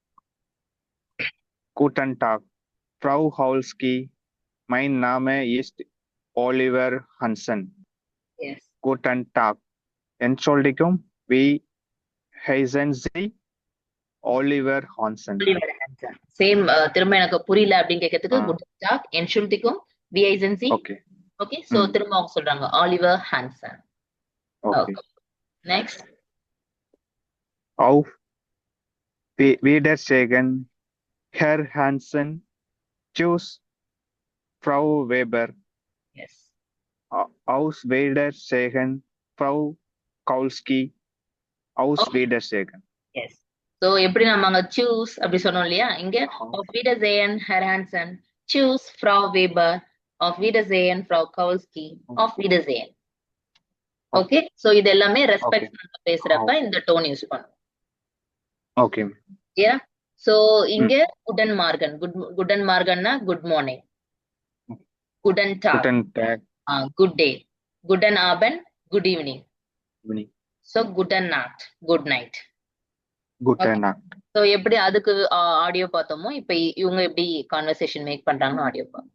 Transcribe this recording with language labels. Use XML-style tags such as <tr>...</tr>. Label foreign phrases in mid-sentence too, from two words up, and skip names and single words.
<de>Guten Tag, Frau Wolski. Mein Name ist Oliver Hansen. Yes. Guten Tag. Entschuldigung, wie heißen Sie? Oliver Hansen.</de> <ta>சேம் திரும்ப எனக்கு புரியல அப்படின்னு கேட்கறதுக்கு</ta> <de>Guten Tag Entschuldigung wie heißen Sie.</de> <en>ஓகே</en> <ta>ஓகே, சோ திரும்ப அவங்க சொல்றாங்க ஆலிவர் ஹான்சன்.</ta> <en>ஓகே, நெக்ஸ்ட்</en> <de>auf Wiedersehen, Herr Hansen. Tschüss, Frau Weber.</de> <en>எஸ்,</en> <de>Aus Wiedersehen, Frau Kaulski. Aus Wiedersehen.</de> <ta>எஸ். சோ எப்படி நம்ம அங்க சூஸ் அப்படி சொன்னோம் இல்லையா, இங்க</ta> <de>auf Wiedersehen Herr Hansen, Tschüss Frau Weber, auf Wiedersehen Frau Kowalski, auf Wiedersehen.</de> <ta>ஓகே, சோ இது எல்லாமே ரெஸ்பெக்ட் நம்ம பேசுறப்ப இந்த டோன் யூஸ் பண்ணுவோம்.</ta> <en>ஓகே, யா.</en> <ta>சோ இங்க</ta> <de>Guten Morgen, Guten Morgen</de> <en>good morning.</en> <de>Guten Tag</de> <en>good day.</en> <de>Guten Abend</de> <en>good evening. so</en> <de>Guten Nacht</de> <en>good night.</en> <de>Guten Nacht.</de> <ta>சோ எப்படி அதுக்கு ஆடியோ பார்த்தோமோ, இப்ப இவங்க எப்படி</ta> <en>conversation make</en> <ta>பண்றாங்கன்னு ஆடியோ பார்ப்போம்.</ta>